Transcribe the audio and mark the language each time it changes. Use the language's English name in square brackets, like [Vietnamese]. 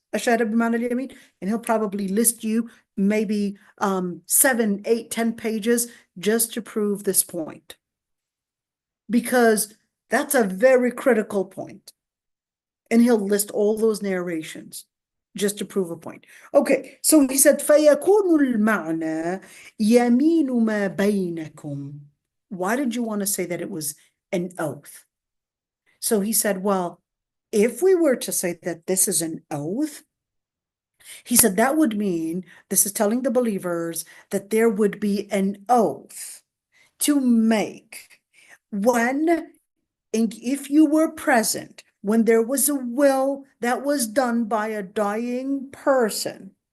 [Arabic] Ash-shahada bima'na al-yamin, [English] and he'll probably list you maybe 7, 8, 10 pages just to prove this point, because that's a very critical point. And he'll list all those narrations just to prove a point. Okay, so he said, [Arabic] فَيَكُونُ الْمَعْنَى يَمِينُ مَا بَيْنَكُمْ. [English] Why did you want to say that it was an oath? So he said, well, if we were to say that this is an oath, he said that would mean this is telling the believers that there would be an oath to make when, and if you were present, when there was a will that was done by a dying person,